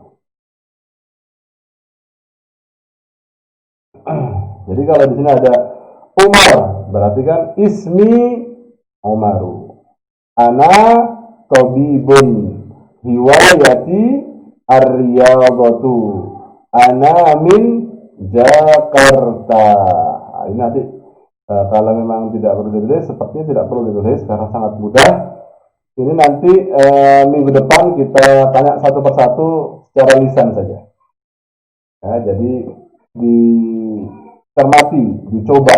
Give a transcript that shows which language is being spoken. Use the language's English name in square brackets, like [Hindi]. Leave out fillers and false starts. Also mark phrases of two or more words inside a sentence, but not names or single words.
[Indonesian] Jadi kalau di sini ada Umar, berarti kan [Arabic] اسمي عمر. أنا طبيب. هوايتي الرياضة. Ana min Jakarta. [Indonesian] Nah, ini nanti kalau memang tidak perlu ditulis, sepertinya tidak perlu ditulis karena sangat mudah. Ini nanti minggu depan kita tanya satu persatu secara lisan saja. Ya, jadi dicermati, dicoba.